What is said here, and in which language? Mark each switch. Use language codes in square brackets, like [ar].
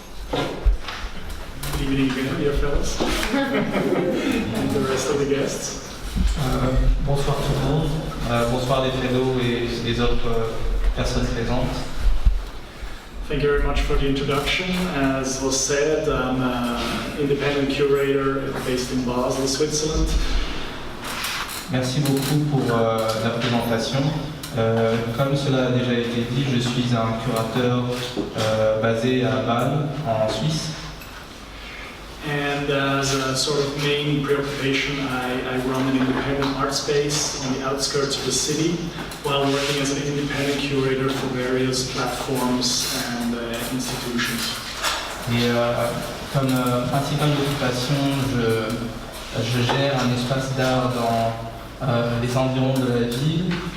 [en] Good evening again, dear fellows, and the rest of the guests. [fr] Bonsoir tout le monde, bonsoir les fellows et les autres personnes présentes. [en] Thank you very much for the introduction. As was said, I'm an independent curator based in Basel, Switzerland. [fr] Merci beaucoup pour la présentation. Comme cela a déjà été dit, je suis un curateur basé à Bâle, en Suisse. [en] And as a sort of main preoccupation, I run an independent art space on the outskirts of the city while working as an independent curator for various platforms and institutions. [fr] Et comme principale occupation, je gère un espace d'art dans les environs de la ville.